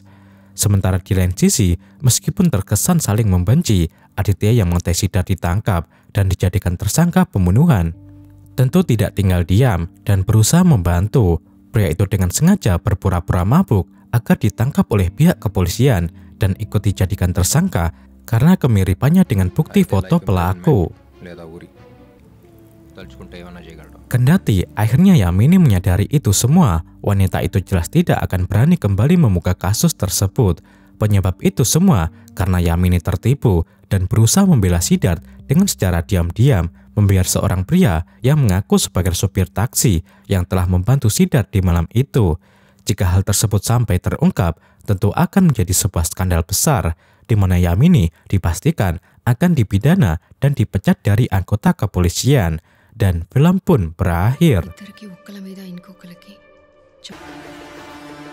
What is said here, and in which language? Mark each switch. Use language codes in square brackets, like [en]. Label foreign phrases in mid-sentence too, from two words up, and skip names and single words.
[id] Sementara di lain sisi, meskipun terkesan saling membenci, Aditya yang mengetahui Siddharth ditangkap dan dijadikan tersangka pembunuhan tentu tidak tinggal diam dan berusaha membantu. Pria itu dengan sengaja berpura-pura mabuk agar ditangkap oleh pihak kepolisian dan ikut dijadikan tersangka karena kemiripannya dengan bukti foto pelaku. [te] లేదా ఊరి తలుచుకుంటే ఏమన్నా చేయగలడు. [id] Kendati akhirnya Yamini menyadari itu semua, wanita itu jelas tidak akan berani kembali membuka kasus tersebut. Penyebab itu semua karena Yamini tertipu dan berusaha membela Siddharth dengan secara diam-diam membayar seorang pria yang mengaku sebagai sopir taksi yang telah membantu Siddharth di malam itu. Jika hal tersebut sampai terungkap, tentu akan menjadi sebuah skandal besar, di mana Yamini dipastikan akan dipidana dan dipecat dari anggota kepolisian. Dan film pun berakhir. [te] ఇద్దరికి ఒక్కల మీద ఇంకొకరికి